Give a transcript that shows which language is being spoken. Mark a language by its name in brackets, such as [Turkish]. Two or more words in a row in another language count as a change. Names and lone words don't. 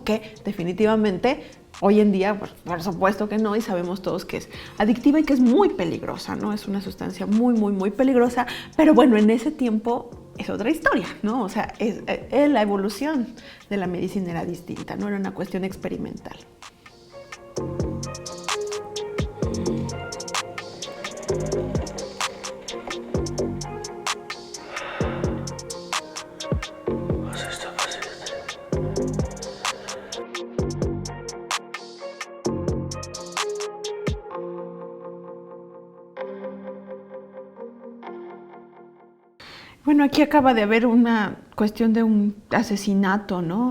[Spanish] Que definitivamente hoy en día, por supuesto que no, y sabemos todos que es adictiva y que es muy peligrosa, ¿no? Es una sustancia muy, muy, muy peligrosa, pero bueno, en ese tiempo es otra historia, ¿no? O sea, la evolución de la medicina era distinta, no era una cuestión experimental. [German] Was ist da passiert? [Spanish] Bueno, aquí acaba de haber una cuestión de un asesinato, ¿no?